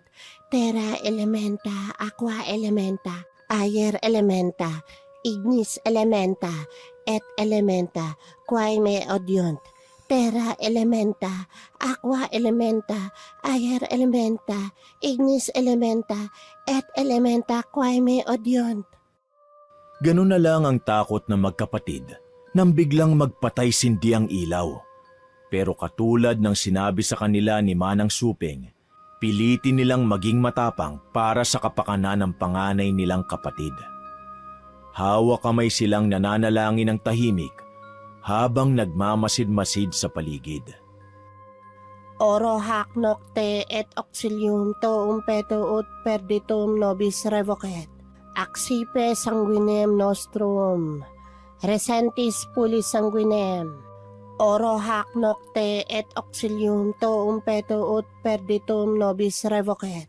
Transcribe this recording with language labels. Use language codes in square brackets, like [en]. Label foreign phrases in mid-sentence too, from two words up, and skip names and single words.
[la] Terra elementa, aqua elementa, aer elementa, ignis elementa, et elementa quae me odiunt. Terra elementa, aqua elementa, aer elementa, ignis elementa, et elementa quae me odiunt. [tl] Ganun na lang ang takot ng magkapatid nang biglang magpatay-sindi ang ilaw. Pero katulad ng sinabi sa kanila ni Manang Suping, pilitin nilang maging matapang para sa kapakanan ng panganay nilang kapatid. Hawak kamay silang nananalangin ng tahimik habang nagmamasid-masid sa paligid. [la] Oro hac nocte et auxilium tuum peto ut perditum nobis revocet. Accipe sanguinem nostrum. Resentis puli sanguinem. Oro hac nocte et auxilium tuum peto ut perditum nobis revocet.